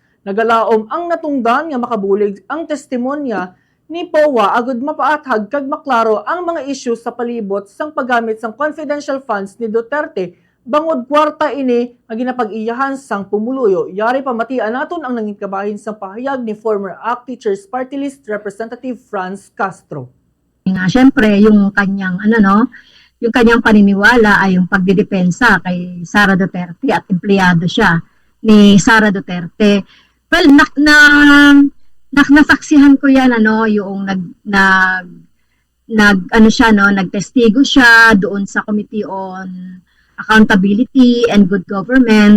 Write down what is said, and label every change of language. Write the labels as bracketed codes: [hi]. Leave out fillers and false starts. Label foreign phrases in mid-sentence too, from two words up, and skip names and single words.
[hil] Nagalaom ang natungdan nga makabulig ang testimonya ni Powa agud mapaathag kag maklaro ang mga isyu sa palibot sang paggamit sang [en] confidential funds [hil] ni Duterte bangod kwarta ini nga ginapag-iyahan sang pumuluyo. Yari pamatian naton ang nangingkabahin sang pahayag ni former ACT Teachers Party List Representative Franz Castro. [tl] Siyempre, yung kanyang yung kanyang paniniwala ay yung pagdidepensa kay Sara Duterte at empleyado siya ni Sara Duterte. Well, nasaksihan ko yan yung nagtestigo siya doon sa Committee on Accountability and Good Government.